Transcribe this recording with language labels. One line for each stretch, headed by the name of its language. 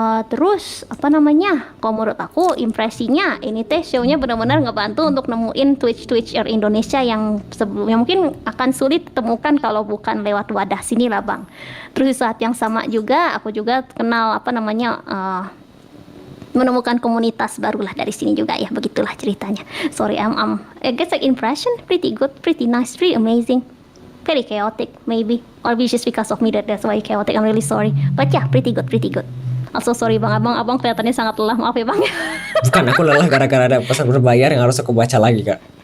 Indonesian: Terus apa namanya, kalau menurut aku impresinya ini teh show-nya benar-benar ngebantu untuk nemuin Twitch Indonesia yang sebelumnya mungkin akan sulit ditemukan kalau bukan lewat wadah sini lah bang. Terus di saat yang sama juga aku juga kenal apa namanya menemukan komunitas barulah dari sini juga ya, begitulah ceritanya.
English: Sorry, I guess like impression pretty good, pretty nice, pretty amazing. Very chaotic maybe, or just because of me that's why chaotic. I'm really sorry, but yeah, pretty good. Also sorry
Indonesian: bang, abang kelihatannya sangat lelah, maaf ya bang. Bukan, aku lelah gara-gara ada pesan berbayar yang harus aku baca lagi kak.